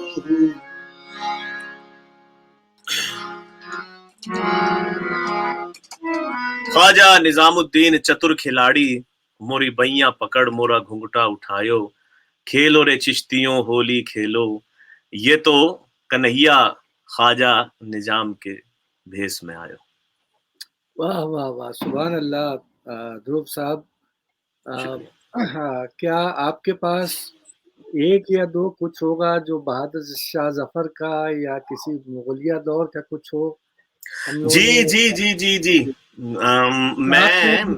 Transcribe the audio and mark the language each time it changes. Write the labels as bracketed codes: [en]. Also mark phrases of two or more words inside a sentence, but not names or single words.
[hi] ख्वाजा निजामुद्दीन चतुर खिलाड़ी मोरी बैया पकड़ मोरा घुंघटा उठायो खेलो रे चिश्तियों होली खेलो ये तो कन्हैया ख्वाजा निजाम के भेष में आयो। वाह वाह वाह [ar] سبحان الله. [hi] ध्रुव साहब क्या आपके पास एक या दो कुछ होगा जो बहादुर शाह जफर का या किसी मुगलिया दौर का कुछ हो? जी जी जी जी जी मैं